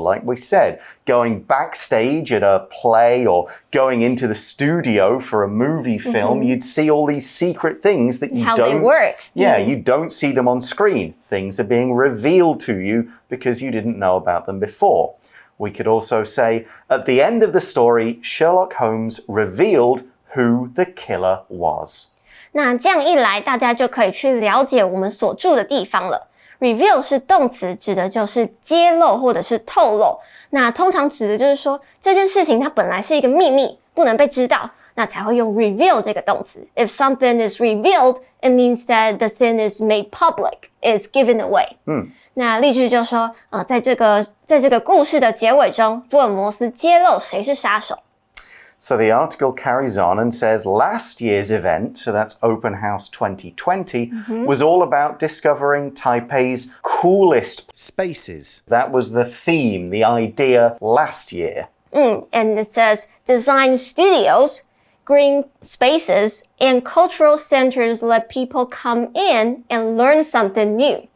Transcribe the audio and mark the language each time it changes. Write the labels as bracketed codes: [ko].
[en] Like we said, going backstage at a play or going into the studio for a movie film, you'd see all these secret things that you How they work. Yeah, you don't see them on screen. Things are being revealed to you because you didn't know about them before. We could also say, at the end of the story, Sherlock Holmes revealed who the killer was. [zh] 那这样一来，大家就可以去了解我们所住的地方了。 Reveal 是动词，指的就是揭露或者是透露。那通常指的就是说这件事情它本来是一个秘密，不能被知道。那才会用 reveal 这个动词。 [en] If something is revealed, it means that the thing is made public, is given away. [zh] 那例句就说，在这个故事的结尾中，福尔摩斯揭露谁是杀手。 [en] So the article carries on and says last year's event, so that's Open House 2020, was all about discovering Taipei's coolest spaces. That was the theme, the idea last year. And it says design studios, green spaces, and cultural centers let people come in and learn something new.